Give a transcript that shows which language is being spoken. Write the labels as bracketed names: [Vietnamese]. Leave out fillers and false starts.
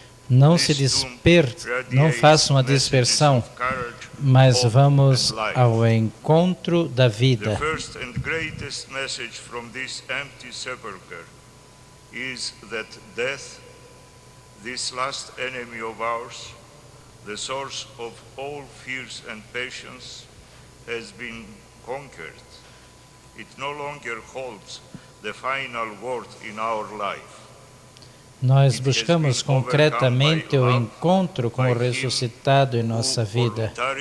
[Portuguese] Não se desperte, não façam a dispersão, mas vamos ao encontro da vida. [English] The first and greatest message from this empty sepulchre is that death, this last enemy of ours, the source of all fears and patience, has been conquered. It no longer holds the final word in our life. [Portuguese] Nós buscamos concretamente o encontro com o ressuscitado em nossa vida.